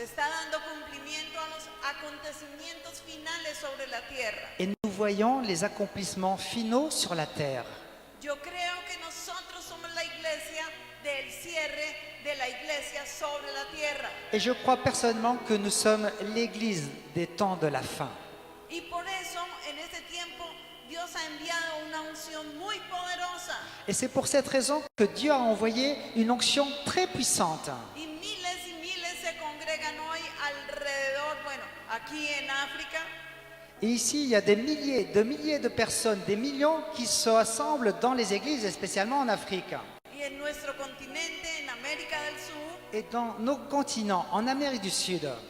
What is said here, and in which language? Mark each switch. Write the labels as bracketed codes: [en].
[es] Se está dando cumplimiento a los acontecimientos finales sobre la tierra. [fr] Et nous voyons les accomplissements finaux sur la terre. [es] Yo creo que nosotros somos la iglesia del cierre de la iglesia sobre la tierra. [fr] Et je crois personnellement que nous sommes l'église des temps de la fin. [es] Y por eso en este tiempo Dios ha enviado una unción muy poderosa. [fr] Et c'est pour cette raison que Dieu a envoyé une onction très puissante. [es] Y miles se congregan hoy alrededor, bueno, aquí en África. [fr] Et ici, il y a des milliers de personnes, des millions qui se rassemblent dans les églises, et spécialement en Afrique. [es] Y en nuestro continente, en América del Sur, [fr] Et dans nos continents, en Amérique du Sud,